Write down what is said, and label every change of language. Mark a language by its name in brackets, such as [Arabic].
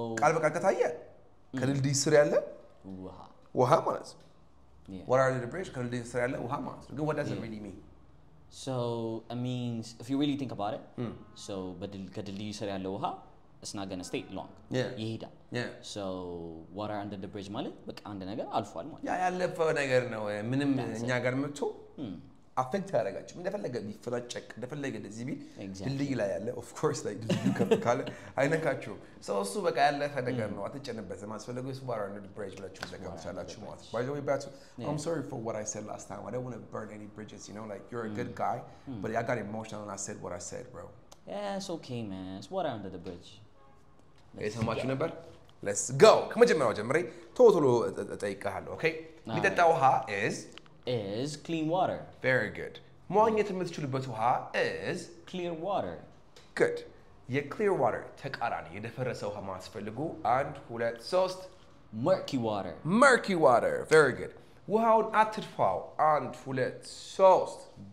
[Amharic] ቃል በቃል ከታየ ከድልድይ ስር ያለ ውሃ ማለት ነው [English] water under the bridge [Amharic] ከድልድይ ስር ያለ ውሃ ማለት ነው ግን [English] what does it really mean so it means if you really think about it so [Amharic] ከድልድይ ስር ያለ ውሃ [English] it's not going to stay long ይሄዳል so water under the bridge [Amharic] ማለት በቃ አንድ ነገር አልፏል ማለት ያለፈ ነገር ነው ምንም እኛ ጋር መጥቶ አፌክት ያደርጋችሁ እንደፈለገ ቢፈላጨቅ እንደፈለገ እንደዚህ ቢል ድልድይ ላይ ያለ of course like ድልድዩ ከፍ ካለ አይነካችሁ so እሱ በቃ ያለፈ ነገር ነው አትጨነበት ማስፈልገው is water under the bridge ብላችሁ ዘጋብቻላችሁ ማለት [English] by the way back I'm sorry for what I said last time I don't want to burn any bridges you know like you're a good guy but I got emotional and I said what I said bro yeah it's okay man it's water under the bridge [Amharic] የሰማችሁ ነበር [English] let's go [Amharic] ከመጀመሪያው ጀምሬ ቶሎ እጠይቅሃለሁ okay የሚጠጣ ውሃ [English] is clean water [Amharic] very good መዋኘት የምትችሉበት ውሃ is [English] clear water [Amharic] good የclear water ተቃራኒ የደፈረሰ ውሃ ማስፈልጉ 1 2 3 [English] murky water [Amharic] very good ውሃውን አትድፋው 1 2 3